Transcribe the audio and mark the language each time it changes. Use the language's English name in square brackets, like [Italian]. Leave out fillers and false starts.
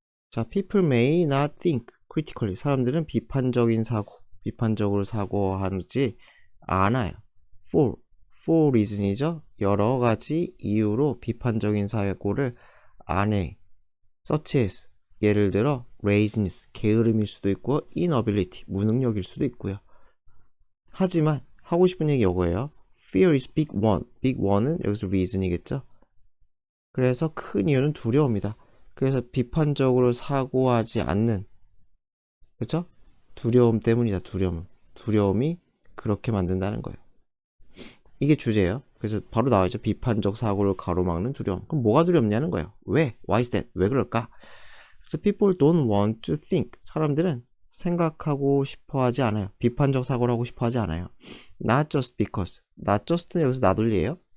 [English] 자, people may not think critically. [Korean] 사람들은 비판적으로 사고하지 않아요. [English] for reason [Korean] 이죠. 여러 가지 이유로 비판적인 사고를 안 해. [English] such as, [Korean] 예를 들어 laziness, 게으름일 수도 있고 inability, 무능력일 수도 있고요. 하지만 하고 싶은 얘기 이거예요. [English] Fear is big one. [Korean] big one은 여기서 reason이겠죠. 그래서 큰 이유는 두려움이다. 그래서 비판적으로 사고하지 않는, 그쵸? 두려움 때문이다. 두려움이 그렇게 만든다는 거예요. 이게 주제예요. 그래서 바로 나와있죠. 비판적 사고를 가로막는 두려움. 그럼 뭐가 두렵냐는 거예요. 왜? [English] Why is that? [Korean] 왜 그럴까? 그래서 [English] people don't want to think. [Korean] 사람들은 생각하고 싶어 하지 않아요. 비판적 사고를 하고 싶어 하지 않아요. [English] Not just because. [Korean] Not just는 여기서 나돌리예요.